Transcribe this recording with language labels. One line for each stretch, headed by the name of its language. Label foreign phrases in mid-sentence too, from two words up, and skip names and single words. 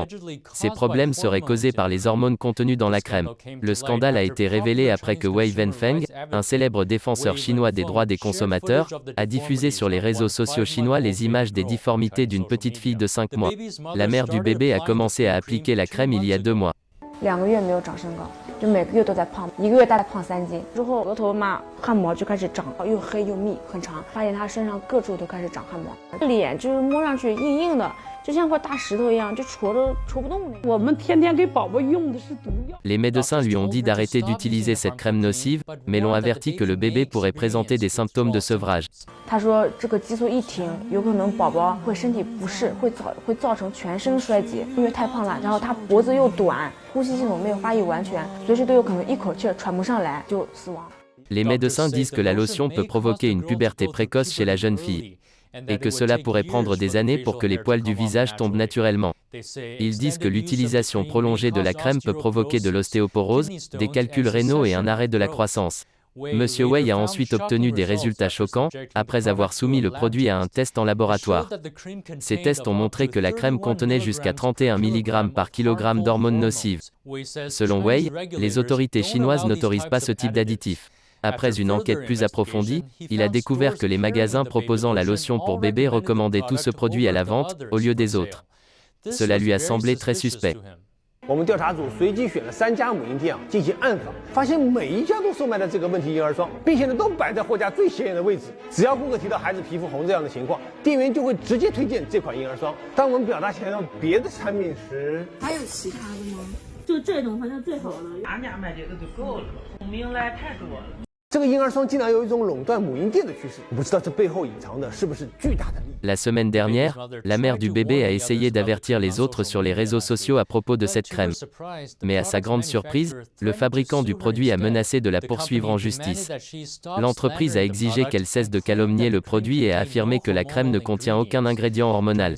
French: Ces problèmes seraient causés par les hormones contenues dans la crème. Le scandale scandale a été révélé après que Wei Wenfeng, un célèbre défenseur chinois des droits des consommateurs, a diffusé sur les réseaux sociaux chinois les images des difformités d'une petite fille de 5 mois. La mère du bébé a commencé à appliquer la crème il y a 2 mois.
Chinese: 2 个月没有长身高，就每个月都在胖，1个月大概胖3斤。之后额头嘛，汗毛就开始长，又黑又密，很长。发现他身上各处都开始长汗毛，脸就是摸上去硬硬的，就像块大石头一样，就戳不动那个。我们天天给宝宝用的是毒药。
French: Les médecins lui ont dit d'arrêter d'utiliser cette crème nocive, mais l'ont averti que le bébé pourrait présenter des symptômes de sevrage.
Chinese: 他说这个激素一停，有可能宝宝会身体不适，会造成全身衰竭，因为太胖了，然后他脖子又短，呼吸系统没有发育完全，随时都有可能一口气喘不上来就死亡。
French: Les médecins disent que la lotion peut provoquer une puberté précoce chez la jeune fille, et que cela pourrait prendre des années pour que les poils du visage tombent naturellement. Ils disent que l'utilisation prolongée de la crème peut provoquer de l'ostéoporose, des calculs rénaux et un arrêt de la croissance. Monsieur Wei a ensuite obtenu des résultats choquants, après avoir soumis le produit à un test en laboratoire. Ces tests ont montré que la crème contenait jusqu'à 31 mg par kilogramme d'hormones nocives. Selon Wei, les autorités chinoises n'autorisent pas ce type d'additif. Après une enquête plus approfondie, il a découvert que les magasins proposant la lotion pour bébé recommandaient tout ce produit à la vente, au lieu des autres. Cela lui a semblé très suspect.
Chinese: 我们调查组随机选了3家母婴店进行暗访，发现每一家都售卖了这个问题婴儿霜，并且呢都摆在货架最显眼的位置。只要顾客提到孩子皮肤红这样的情况，店员就会直接推荐这款婴儿霜。当我们表达想要别的产品时，还有其他的吗？就这种好像最好了，俺家卖这个就够了，聪明来太多了。这个婴儿霜竟然有一种垄断母婴店的趋势，我不知道这背后隐藏的是不是巨大的利益。
French: La semaine dernière, la mère du bébé a essayé d'avertir les autres sur les réseaux sociaux à propos de cette crème. Mais à sa grande surprise, le fabricant du produit a menacé de la poursuivre en justice. L'entreprise a exigé qu'elle cesse de calomnier le produit et a affirmé que la crème ne contient aucun ingrédient hormonal.